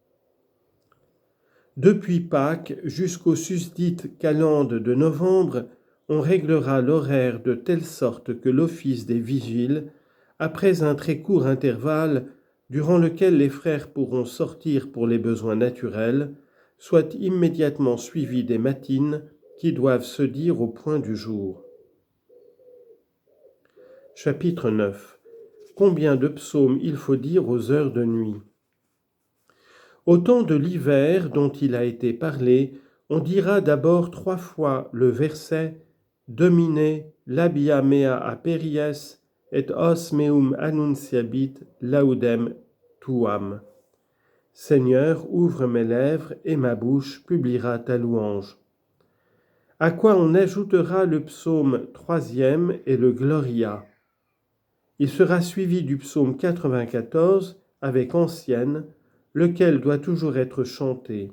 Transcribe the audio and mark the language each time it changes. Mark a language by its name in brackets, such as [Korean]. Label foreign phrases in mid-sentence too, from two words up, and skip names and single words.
[French] Depuis Pâques jusqu'aux susdites calendes de novembre, on réglera l'horaire de telle sorte que l'office des vigiles, après un très court intervalle durant lequel les frères pourront sortir pour les besoins naturels, soit immédiatement suivi des matines qui doivent se dire au point du jour. Chapitre 9. Combien de psaumes il faut dire aux heures de nuit? Au temps de l'hiver dont il a été parlé, on dira d'abord 3 fois le verset [Latin] Domine labia mea aperies et os meum annunciabit laudem tuam. [French] Seigneur, ouvre mes lèvres et ma bouche publiera ta louange. À quoi on ajoutera le psaume 3e et le Gloria. Il sera suivi du psaume 94 avec ancienne, lequel doit toujours être chanté.